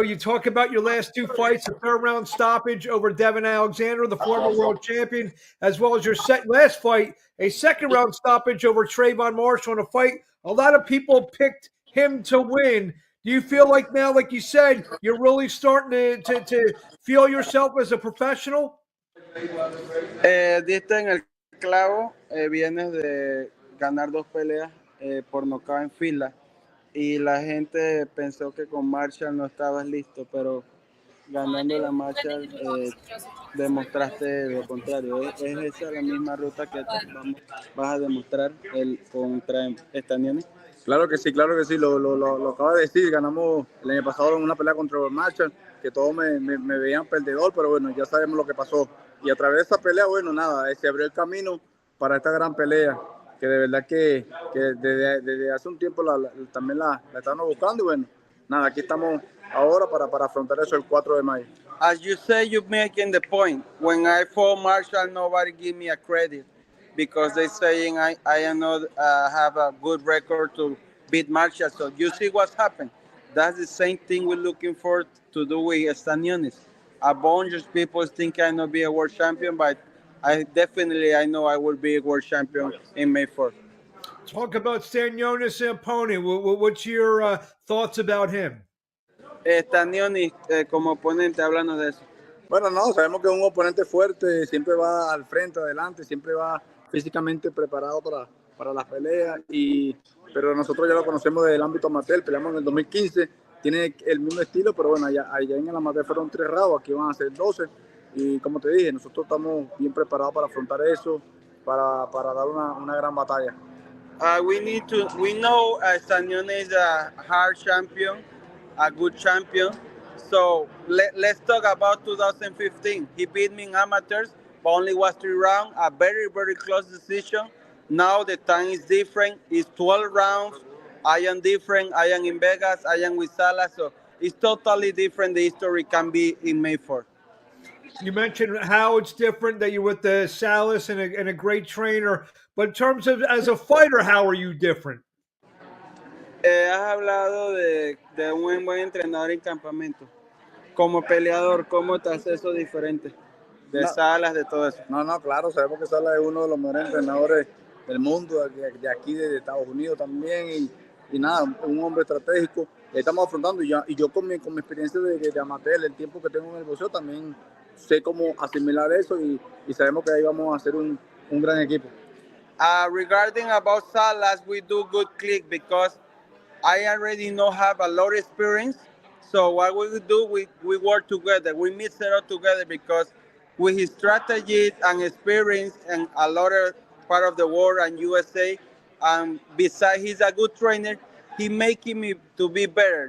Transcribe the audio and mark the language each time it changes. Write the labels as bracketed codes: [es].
[en] You talk about your last 2 fights, a 3rd-round stoppage over Devin Alexander, the former world champion, as well as your last fight, a 2nd-round stoppage over Trayvon Marshall in a fight a lot of people picked him to win. Do you feel like now, like you said, you're really starting to feel yourself as a professional? [es] Diste en el clavo. Vienes de ganar 2 peleas por nocaut en fila. Y la gente pensó que con Marshall no estabas listo, pero ganando la Marshall demostraste lo contrario. ¿Es esa la misma ruta que vas a demostrar contra Stanionis? Claro que sí, lo acabo de decir. Ganamos el año pasado en una pelea contra Marshall, que todos me veían perdedor, pero bueno, ya sabemos lo que pasó. Y a través de esa pelea, bueno, nada, se abrió el camino para esta gran pelea, que de verdad que desde hace un tiempo también la estamos buscando. Y bueno, nada, aquí estamos ahora para afrontar eso el 4 de mayo. [en] As you say, you're making the point. When I fought Marshall, nobody give me a credit because they saying I am not have a good record to beat Marshall. So you see what's happened. That's the same thing we're looking for to do with Stanionis. A bunch of people think I know be a world champion, but I know I will be a world champion in May 4th. Talk about Stanionis' opponent. What's your thoughts about him? [es] Stanionis como oponente, háblanos de eso. Bueno, no, sabemos que es un oponente fuerte, siempre va al frente, adelante, siempre va físicamente preparado para las peleas, pero nosotros ya lo conocemos del ámbito amateur, peleamos en el 2015, tiene el mismo estilo, pero bueno, allá en el amateur fueron 3 rounds, aquí van a ser 12, y como te dije, nosotros estamos bien preparados para afrontar eso, para dar una gran batalla. [en] We know Stanionis is a hard champion, a good champion. So let's talk about 2015. He beat me in amateurs, but only was 3 rounds, a very, very close decision. Now the time is different. It's 12 rounds. I am different. I am in Vegas. I am with Salah. So it's totally different. The history can be in May 4th. You mentioned how it's different, that you're with the Salas and a great trainer. But in terms of as a fighter, how are you different? [es] Has hablado de un buen entrenador en campamento. Como peleador, ¿cómo te hace eso diferente? De No. Salas, de todo eso. No, claro, sabemos que Salah es uno de los mejores entrenadores del mundo, de aquí, de Estados Unidos también, y nada, un hombre estratégico. Estamos afrontando, y yo con mi experiencia de amateur, el tiempo que tengo en el boxeo, también sé cómo asimilar eso, y sabemos que ahí vamos a hacer un gran equipo. [en] Regarding about Salas, we do good click because I already have a lot of experience. So what we do, we work together. We mix it up together because with his strategy and experience and a lot of part of the world and USA, and besides he's a good trainer, he making me to be better.